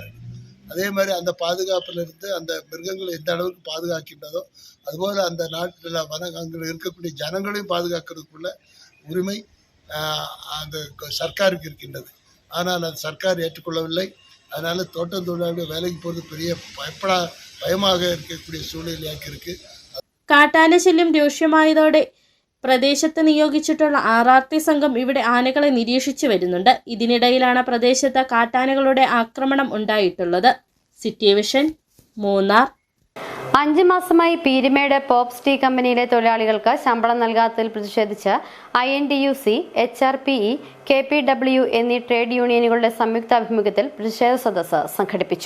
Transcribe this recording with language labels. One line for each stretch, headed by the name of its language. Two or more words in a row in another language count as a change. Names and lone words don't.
Tamil: அதே மாதிரி அந்த பாதுகாப்பிலிருந்து அந்த மிருகங்களை எந்த அளவுக்கு பாதுகாக்கின்றதோ அதுபோல் அந்த நாட்டில் அங்கே இருக்கக்கூடிய ஜனங்களையும் பாதுகாக்கிறதுக்குள்ள உரிமை அந்த சர்க்காருக்கு இருக்கின்றது. ஆனால் அது சர்க்கார் ஏற்றுக்கொள்ளவில்லை. அதனால் தோட்டம் தொழிலாளர்கள் வேலைக்கு போகிறது பெரிய பயமாக இருக்கக்கூடிய சூழ்நிலையாக்கி இருக்கு.
Malayalam: കാട്ടാന ശല്യം രൂക്ഷമായതോടെ പ്രദേശത്ത് നിയോഗിച്ചിട്ടുള്ള RRT സംഘം ഇവിടെ ആനകളെ നിരീക്ഷിച്ചു വരുന്നുണ്ട്. ഇതിനിടയിലാണ് പ്രദേശത്ത് കാട്ടാനകളുടെ ആക്രമണം ഉണ്ടായിട്ടുള്ളത്. സിറ്റി വിഷൻ, മൂന്നാർ. 5 മാസമായി പീരുമേട് പോപ്സ് ടീ കമ്പനിയിലെ തൊഴിലാളികൾക്ക് ശമ്പളം നൽകാത്തതിൽ പ്രതിഷേധിച്ച് INTUC, HRPE, KPW എന്നീ
English: trade unions
Malayalam: സംയുക്താഭിമുഖ്യത്തിൽ പ്രതിഷേധ സദസ്സ് സംഘടിപ്പിച്ചു.